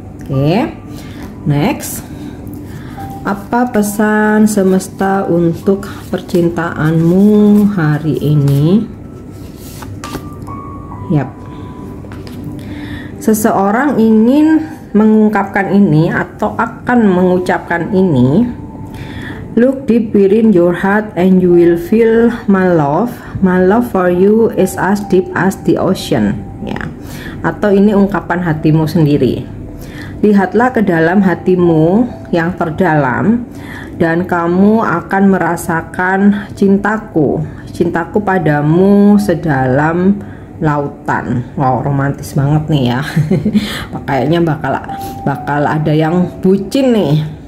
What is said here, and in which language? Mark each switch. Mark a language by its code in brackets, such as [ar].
[id] Oke. Next, apa pesan semesta untuk percintaanmu hari ini? Yap. Seseorang ingin mengungkapkan ini atau akan mengucapkan ini. [en] Look deep within your heart and you will feel my love. My love for you is as deep as the ocean. [id] Ya. Atau ini ungkapan hatimu sendiri. Lihatlah ke dalam hatimu yang terdalam dan kamu akan merasakan cintaku padamu sedalam lautan. Wow, romantis banget nih ya. Kayaknya bakal ada yang bucin nih.